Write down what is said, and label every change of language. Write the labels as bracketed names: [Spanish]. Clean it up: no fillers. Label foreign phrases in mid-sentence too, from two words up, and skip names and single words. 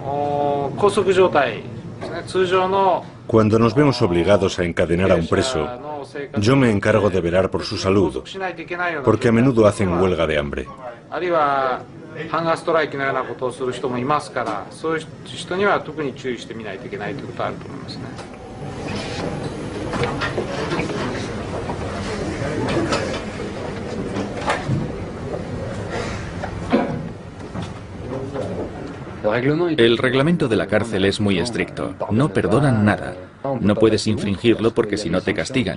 [Spanish] Cuando nos vemos obligados a encadenar a un preso, Yo me encargo de velar por su salud, porque a menudo hacen huelga de hambre. [Japanese] あるいはハンガーストライキのようなことをする人もいますから、そういう人には特に注意してみないといけないということはあると思いますね。 [Spanish] El reglamento de la cárcel es muy estricto. No perdonan nada. No puedes infringirlo porque si no te castigan.